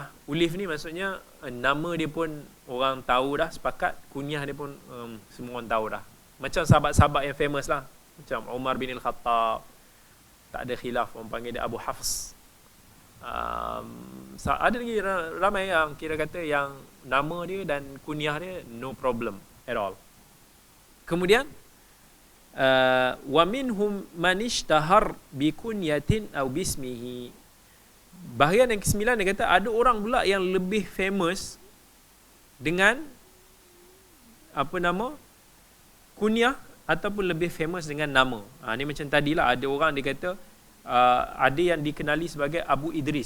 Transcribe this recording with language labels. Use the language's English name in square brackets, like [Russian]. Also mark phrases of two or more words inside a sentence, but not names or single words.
[Malay] Ulif ni maksudnya nama dia pun orang tahu dah, sepakat. Kunyah dia pun semua orang tahu dah. Macam sahabat-sahabat yang famous lah. Macam Umar bin Al-Khattab. Tak ada khilaf, orang panggil dia Abu Hafs. Ada lagi ramai yang kira kata yang nama dia dan kunyah dia [English] no problem at all. [Arabic] Kemudian ومنهم من اشتهر بكنية أو باسمه. [Malay] Bahagian yang ke-9 dia kata ada orang pula yang lebih famous dengan apa nama? Kunyah ataupun lebih famous dengan nama. Ni macam tadilah ada orang dia kata ada yang dikenali sebagai Abu Idris.